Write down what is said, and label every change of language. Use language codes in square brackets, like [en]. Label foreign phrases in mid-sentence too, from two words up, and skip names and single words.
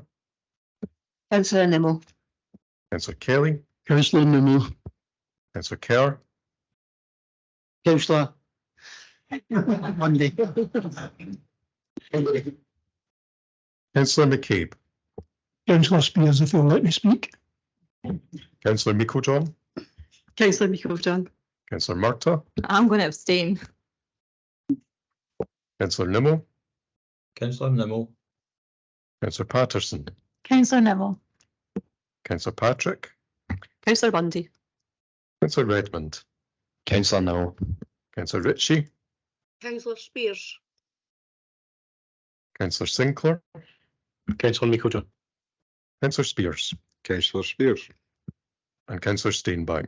[en] Councillor Nimmo. Councillor Kelly. Councillor Nimmo. Councillor Kerr. Councillor Monday. Councillor McCabe. Councillor Spears, if you'll let me speak. Councillor Meiklejohn. Councillor Meiklejohn. Councillor Murtagh. I'm going to abstain. Councillor Nimmo. Councillor Nimmo. Councillor Patterson. Councillor Nimmo. Councillor Patrick. Councillor Bundy. Councillor Redmond. Councillor Nimmo. Councillor Ritchie. Councillor Spears. Councillor Sinclair. Councillor Meiklejohn. Councillor Spears. Councillor Spears. And Councillor Steinbank.